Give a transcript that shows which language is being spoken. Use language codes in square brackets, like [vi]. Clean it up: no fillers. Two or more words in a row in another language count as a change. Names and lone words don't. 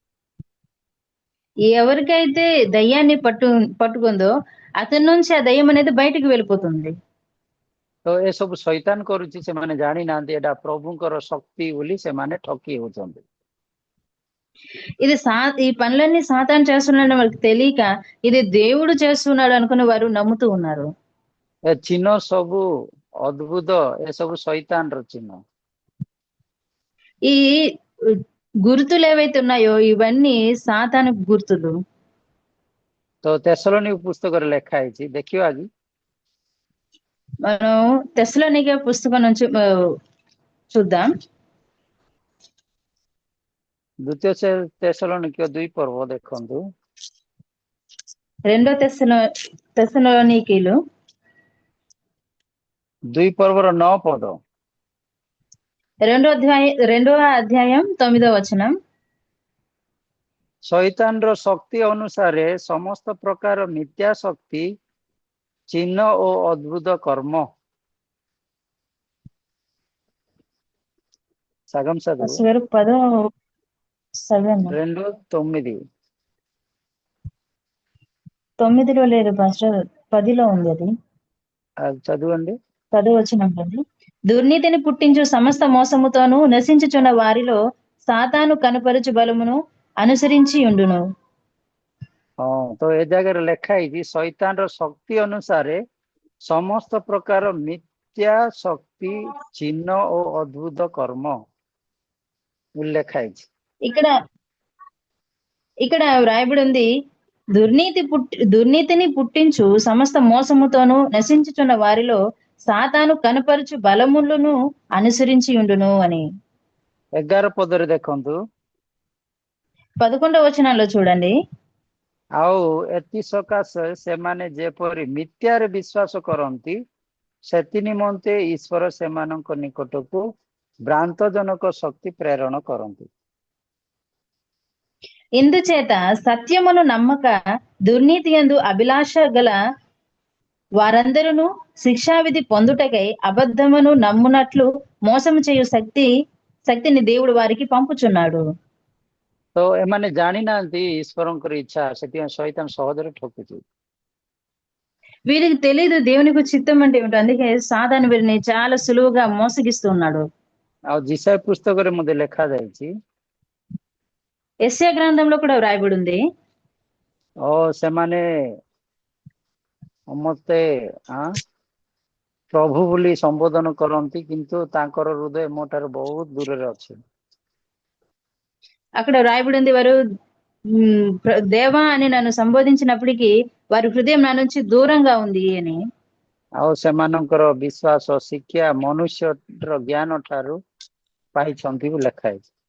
[te] ఎవరికైతే దయ్యాన్ని పట్టుకుందో అతని నుంచి ఆ దయ్యం అనేది బయటికి వెళ్ళిపోతుంది. [or] ତ ଏସବୁ ଶୈତାନ କରୁଛି, ସେମାନେ ଜାଣିନାହାନ୍ତି ଏଟା ପ୍ରଭୁଙ୍କର ଶକ୍ତି ବୋଲି ସେମାନେ ଠକି ହଉଛନ୍ତି। [te] ఈ పనులన్నీ సాతాను చేస్తున్నాడని వాళ్ళకి తెలియక ఇది దేవుడు చేస్తున్నాడు అనుకుని వారు నమ్ముతూ ఉన్నారు. [or] ଏ ଚିହ୍ନ ସବୁ ଅଦ୍ଭୁତ, ଏସବୁ ଶୈତାନର ଚିହ୍ନ। [te] ఈ గుర్తులు ఏవైతే ఉన్నాయో ఇవన్నీ సాతాను గుర్తులు. [or] ତ ତେସଲୋନିକ పుస్తକରେ ଲେଖା ହେଇଛି, ଦେଖିବା କି? [te] మనం తెస్సలోనికే పుస్తకం నుంచి చూద్దాం. [or] ଦ୍ୱିତୀୟ ତେସଲୋନିକ 2 ପର୍ବ ଦେଖନ୍ତୁ। [te] రెండో తెస్సలోనికీలు [or] 2 ପର୍ବର 9 ପଦ। [te] రెండో అధ్యాయం 9వ వచనం. [or] ଶୈତାନର ଶକ୍ତି ଅନୁସାରେ ସମସ୍ତ ପ୍ରକାର ମିଥ୍ୟା ଶକ୍ତି, ଚିହ୍ନ ଓ ଅଦ୍ଭୁତ କର୍ମ। [te] సగం చదువు। 2:9 9లో లేదు పాస్టర్, 10లో ఉంది. అది చదవండి. 10వ వచనం. దుర్నీతిని పుట్టించు సమస్త మోసముతోనూ నశించుచున్న వారిలో సాతాను కనుపరుచు బలమును అనుసరించి ఉండును. [or] ତ ଏ ଜାଗାରେ ଲେଖା ହେଇଛି ଶୈତାନର ଶକ୍ତି ଅନୁସାରେ ସମସ୍ତ ପ୍ରକାର ମିଥ୍ୟା ଶକ୍ତି, ଚିହ୍ନ ଓ ଅଦ୍ଭୁତ କର୍ମ ଲେଖା ହେଇଛି। [te] ఇక్కడ వ్రాయబడి ఉంది, దుర్నీతిని పుట్టించు సమస్త మోసముతోనూ నశించుచున్న వారిలో సాతాను కనపరుచు బలములను అనుసరించి ఉండును అని. [or] 11 ପଦରେ ଦେଖନ୍ତୁ। [te] 11వ వచనంలో చూడండి. [or] ଆଉ ଏଥି ସକାଶେ ସେମାନେ ଯେପରି ମିଥ୍ୟାରେ ବିଶ୍ୱାସ କରନ୍ତି, ସେଥି ନିମନ୍ତେ ଈଶ୍ୱର ସେମାନଙ୍କ ନିକଟକୁ ଭ୍ରାନ୍ତଜନକ ଶକ୍ତି ପ୍ରେରଣ କରନ୍ତି। [te] ఇందుచేత సత్యమును నమ్మక దుర్నీతి యందు అభిలాష గల వారందరూ శిక్షావిధి పొందుటకై అబద్ధమును నమ్మునట్లు మోసము చేయు శక్తిని దేవుడు వారికి పంపుచున్నాడు. [or] ତ ଏମାନେ ଜାଣିନାହାନ୍ତି ଈଶ୍ୱରଙ୍କର ଇଚ୍ଛା, ସେଥିପାଇଁ ଶୈତାନ ସହଜରେ ଠକୁଛି। [te] వీరికి తెలియదు దేవునికి చిత్తం అంటే ఏమిటో, అందుకే సాతాను వీరిని చాలా సులువుగా మోసగిస్తున్నాడు. [or] ଆଉ ଜିସାయ పుస్తకରେ ମଧ୍ୟ ଲେଖା ଯାଇଛି, [te] యెషయా గ్రంథంలో కూడా వ్రాయబడి ఉంది, [or] ସେମାନେ ମତେ ପ୍ରଭୁ ବୋଲି ସମ୍ବୋଧନ କରନ୍ତି, କିନ୍ତୁ ତାଙ୍କର ହୃଦୟ ମୋ ଠାରୁ ବହୁତ ଦୂରରେ ଅଛି। [te] అక్కడ వ్రాయబడి ఉంది, వారు దేవా అని నన్ను సంబోధించినప్పటికీ వారి హృదయం నా నుంచి దూరంగా ఉంది అని. [or] ଆଉ ସେମାନଙ୍କର ବିଶ୍ୱାସ ଶିକ୍ଷା ମନୁଷ୍ୟର ଜ୍ଞାନ ଠାରୁ ପାଇଛନ୍ତି ବୋଲି ଲେଖା ହେଇଛି।